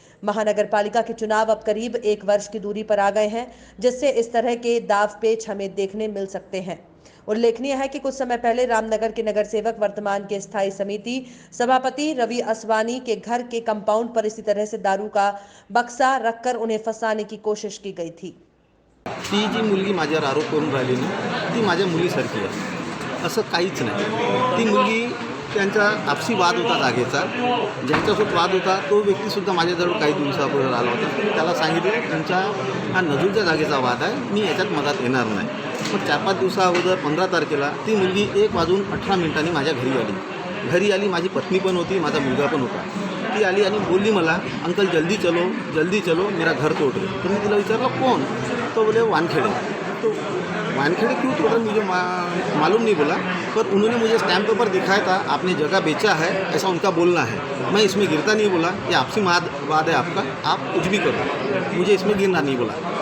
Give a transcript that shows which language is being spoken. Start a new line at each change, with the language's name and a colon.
Hindi: महानगर पालिका के चुनाव अब करीब 1 वर्ष की दूरी पर आ गए हैं, जिससे इस तरह के दाव पेच हमें देखने मिल सकते हैं। उल्लेखनीय है कि कुछ समय पहले रामनगर के नगर सेवक वर्तमान के स्थायी समिति सभापति रवि असवानी के घर के कंपाउंड पर इसी तरह से दारू का बक्सा रखकर उन्हें फंसाने की कोशिश की गई थी।
Marathi: ती जी मुलगी माझ्यावर आरोप करून राहिली ना ती माझ्या मुलीसारखी आहे, असं काहीच नाही। ती मुलगी त्यांचा आपसी वाद होता जागेचा, ज्यांच्यासोबत वाद होता तो व्यक्तीसुद्धा माझ्याजवळ काही दिवसापूर्वी आला होता। त्याला सांगितलं तुमच्या हा नजूरच्या जागेचा वाद आहे, मी याच्यात मधात येणार नाही। मग 4-5 दिवसाअगोदर 15 तारखेला ती मुलगी 1:18 माझ्या घरी आली। माझी पत्नी पण होती, माझा मुलगा पण होता। ती आली आणि बोलली मला
Hindi: अंकल जल्दी चलो मेरा घर तोड़ रहे। तो मैं
Marathi: तिला विचारलं
Hindi: कौन, तो बोले वानखेड़े। तो वानखेड़े क्यों तोड़ रहे मुझे मालूम नहीं बोला, पर उन्होंने मुझे स्टैम्प पेपर दिखाया था, आपने जगह बेचा है ऐसा उनका बोलना है। मैं इसमें गिरता नहीं बोला, ये आपसी वाद है आपका, आप कुछ भी करो, मुझे इसमें गिरना नहीं बोला।